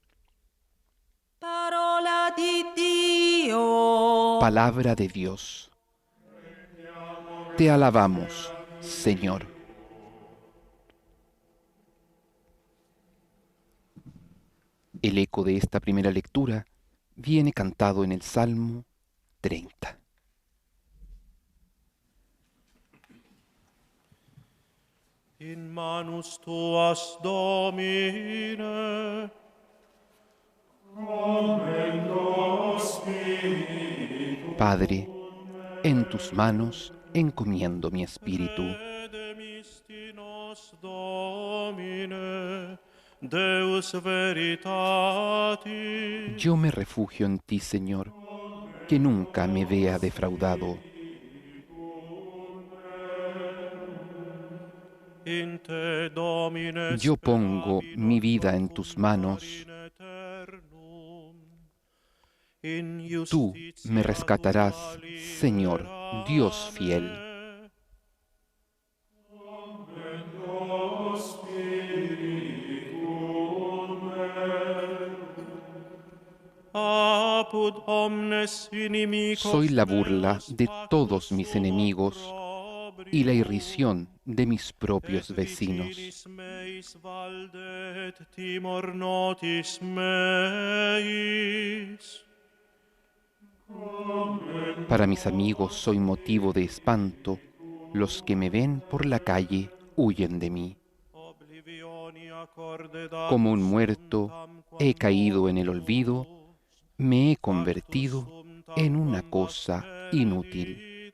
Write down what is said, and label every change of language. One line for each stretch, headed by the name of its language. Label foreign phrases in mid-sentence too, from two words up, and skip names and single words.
Spanish: Palabra de Dios. Te alabamos, Señor. El eco de esta primera lectura viene cantado en el Salmo 30.
Latin: In manus tuas, Domine,
Spanish: Padre, en tus manos encomiendo mi espíritu.
Latin: Domine, Deus veritatis.
Spanish: Yo me refugio en ti, Señor, que nunca me vea defraudado.
Latin: In te, Domine,
Spanish: Yo pongo mi vida en tus manos. Tú me rescatarás, Señor, Dios fiel.
Latin: Apud omnes inimicos
Spanish: Soy la burla de todos mis enemigos y la irrisión de mis propios vecinos.
Latin: meis valdet timor notis meis.
Spanish: Para mis amigos soy motivo de espanto. Los que me ven por la calle huyen de mí. Como un muerto he caído en el olvido. Me he convertido en una cosa inútil.